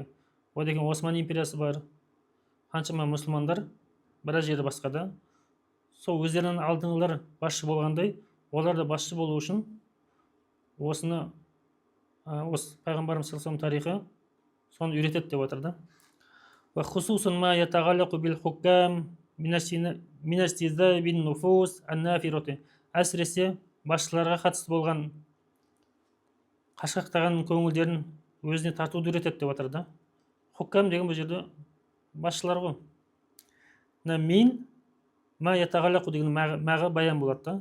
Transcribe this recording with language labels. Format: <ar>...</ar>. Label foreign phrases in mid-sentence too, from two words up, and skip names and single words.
<kk>Одан кейін Осман империясы бар. Қаншама мұсылмандар біраз жерді басқарды. Сол өздерінің алдыңғылар басшы болғандай, олар да басшы болу үшін осы пайғамбарымыз саллаллаху тарихы соны үйретеді деп отыр да.</kk> <ar>وخصوصا ما يتعلق بالحكام من استجذاب النفوس النافرة.</ar> <kk>Әсіресе басшыларға қатысты болған қашқақтаған көңілдерін өзіне тартуды үйретеді деп отыр да. Хуккам деген бұл жерде басшылар ғой.</kk> <ar>من ما يتعلق</ar> <kk>деген маға баян болады да.</kk>